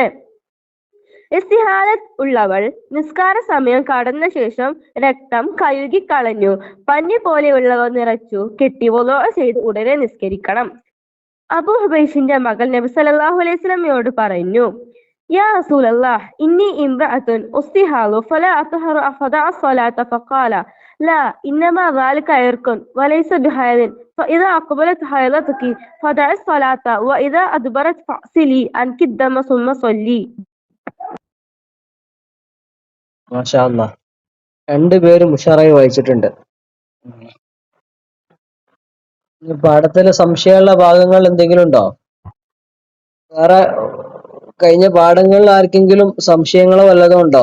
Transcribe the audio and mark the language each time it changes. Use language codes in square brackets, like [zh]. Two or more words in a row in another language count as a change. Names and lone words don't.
[ml] ഇസ്തിഹാദത്ത് ഉള്ളവൾ നിസ്കാര സമയം കടന്ന ശേഷം രക്തം കഴുകിക്കളഞ്ഞു പഞ്ഞി പോലെയുള്ളവ നിറച്ചു കെട്ടി വുളൂ ചെയ്ത് ഉടനെ നിസ്കരിക്കണം. അബൂ ഹുബൈഷിന്റെ മകൾ നബി [ar] صلى الله عليه وسلم [ml] പറഞ്ഞു, [ar] يا رسول الله إني امرأة أستحاض فلا أطهر أفدع الصلاة فقال لا إنما ذلك عرق وليس بحيض فإذا أقبلت حيضتك فدع الصلاة وإذا أدبرت فاغسلي عنك الدم ثم صلي. ما شاء الله. [ml] രണ്ടുപേരും ഉഷാറായി വായിച്ചിട്ടുണ്ട്. ഈ പാഠത്തില് സംശയമുള്ള ഭാഗങ്ങൾ എന്തെങ്കിലും ഉണ്ടോ? വേറെ കഴിഞ്ഞ പാഠങ്ങളിൽ ആർക്കെങ്കിലും സംശയങ്ങളോ വല്ലതും ഉണ്ടോ?